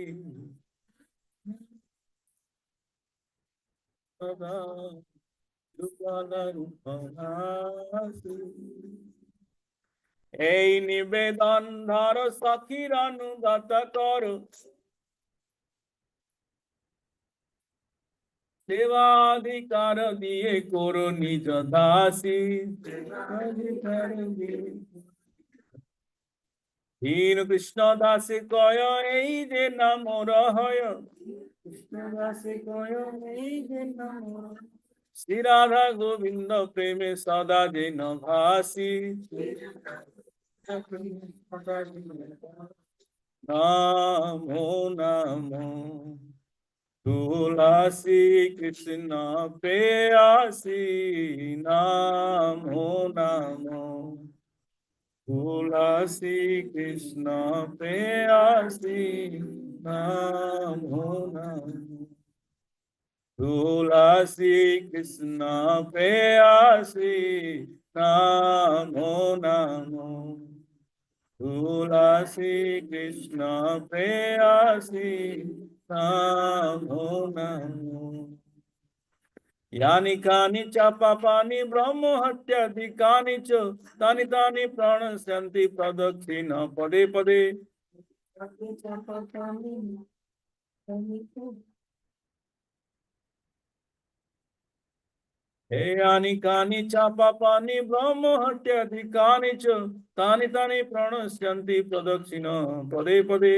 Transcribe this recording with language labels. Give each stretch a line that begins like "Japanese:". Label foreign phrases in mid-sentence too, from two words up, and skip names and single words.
Bangla: সদা যুগল রূপরাশি এই নিবেদন ধর সখীর অনুগত কর সেবাধিকার দিয়ে করো নিজ দাসী সেবাধিকার দিয়ে দীন কৃষ্ণ দাসে কয় এই যে নাম রহয়, কৃষ্ণ দাসে কয় এই যে নাম রহয়। শ্রী রাধা গোবিন্দ প্রেমে সদা যেন ভাসি, নামো নামো তুলসী কৃষ্ণ প্রেয়াসী, নামো নামো তুলসী কৃষ্ণ প্রেয়াসী, নামো নামো তুলসী কৃষ্ণ প্রেয়াসী, নামো নামো তুলসী কৃষ্ণ প্রেয়াসী, নামো নামো।
Sanskrit: यानि कानि च पापानि ब्रह्म हत्याधिकानि च तानि तानि प्रणश्यन्ति प्रदक्षिण पदे पदे। हे यानि कानि च पापानि ब्रह्म हत्याधिकानि च तानि तानि प्रणश्यन्ति प्रदक्षिण पदे पदे।